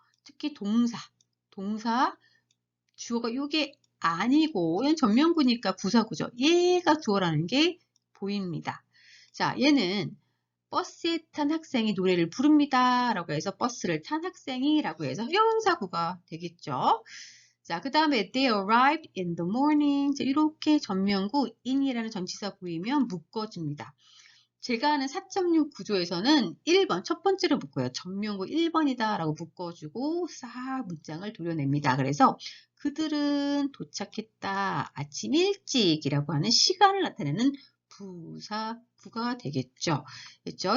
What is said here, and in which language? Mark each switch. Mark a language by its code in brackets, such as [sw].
[ko] 특히 동사, 주어가 요게 아니고 얘는 전명구니까 부사구죠. 얘가 주어라는 게 보입니다. 자, 얘는 버스에 탄 학생이 노래를 부릅니다. 라고 해서 버스를 탄 학생이 라고 해서 형용사구가 되겠죠. [en] 자, 그 다음에 they arrived in the morning. [ko] 자, 이렇게 전명구 in이라는 전치사 보이면 묶어줍니다. 제가 하는 4.6 구조에서는 1번, 첫 번째로 묶어요. 전명구 1번이다 라고 묶어주고 싹 문장을 돌려냅니다. 그래서 그들은 도착했다. 아침 일찍이라고 하는 시간을 나타내는 부사구가 되겠죠. 그렇죠?